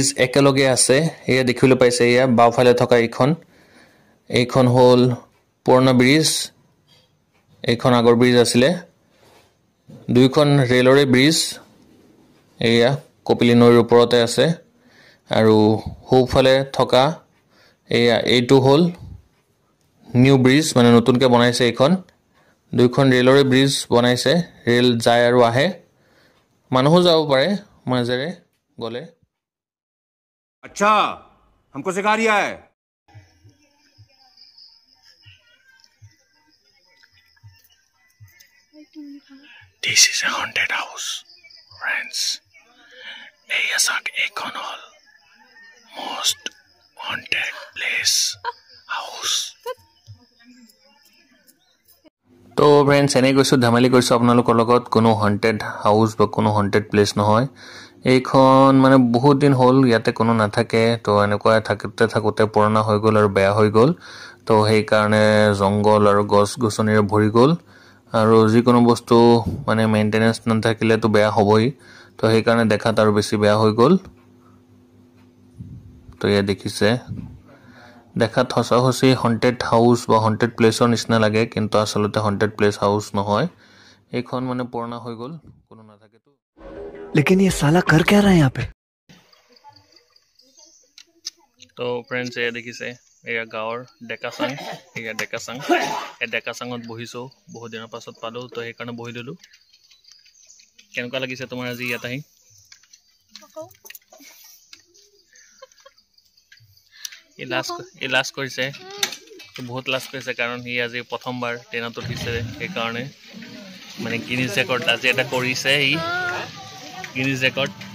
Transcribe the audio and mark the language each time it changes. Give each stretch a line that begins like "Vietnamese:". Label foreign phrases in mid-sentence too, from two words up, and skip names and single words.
Assamese: একেলগে আছে এয়া দেখিবলৈ পাইছে এয়া বাওঁফালে থকা এইখন হ'ল পুৰণা ব্ৰিজ এইখন আগৰ ব্ৰিজ আছিলে দুইখন ৰেলৰে ব্ৰিজ এয়া কপিলী নদীৰ ওপৰতে আছে আৰু সোঁফালে থকা এইটো হ'ল নিউ ব্ৰিজ মানে নতুনকৈ বনাইছে এইখন দুইখন ৰেলৰে ব্ৰিজ বনাইছে ৰেল যায় আৰু আহে মানুহো যাব পাৰে মাজেৰে গ'লে
Hindi: अच्छा हमको सिखा रिया है
English: This is a haunted house friends
Assamese: এয়া চাওক এইখন হ'ল
English: most haunted place house
Assamese: তো ফ্ৰেণ্ডছ এনেই কৈছোঁ ধেমালি কৰিছোঁ আপোনালোকৰ লগত কোনো
English: haunted house
Assamese: বা কোনো
English: haunted place
Assamese: নহয় এইখন মানে বহুত দিন হ'ল ইয়াতে কোনো নাথাকে তো এনেকুৱা থাকোঁতে পুৰণা হৈ গ'ল আৰু বেয়া হৈ গ'ল তো সেইকাৰণে জংঘল আৰু গছ গছনিৰে ভৰি গ'ল আৰু যিকোনো বস্তু মানে মেইনটেনেঞ্চ নাথাকিলেতো বেয়া হ'বই তো সেইকাৰণে দেখাত আৰু বেছি বেয়া হৈ গ'ল তো এয়া দেখিছে দেখাত সঁচি
English: haunted house
Assamese: বা
English: haunted placeৰ
Assamese: নিচিনা লাগে কিন্তু আচলতে
English: haunted place house
Assamese: নহয় এইখন মানে পুৰণা হৈ গ'ল কোনো নাথাকেতো
Hindi: लेकिन ये साला कर क्या रहा है यहाँ पे
Assamese: তো ফ্ৰেণ্ডছ এয়া দেখিছে এয়া গাঁৱৰ ডেকাচাং এয়া ডেকাচাং এই ডেকাচাঙত বহিছোঁ বহুত দিনৰ পাছত পালোঁ তো সেইকাৰণে বহি দিলোঁ কেনেকুৱা লাগিছে তোমাৰ আজি ইয়াত আহি এই লাষ্ট কৰিছে বহুত লাষ্ট কৰিছে কাৰণ সি আজি প্ৰথমবাৰ ট্ৰেইনত উঠিছে সেইকাৰণে মানে
English: Guinness record
Assamese: আজি এটা কৰিছে ই
English: Guinness record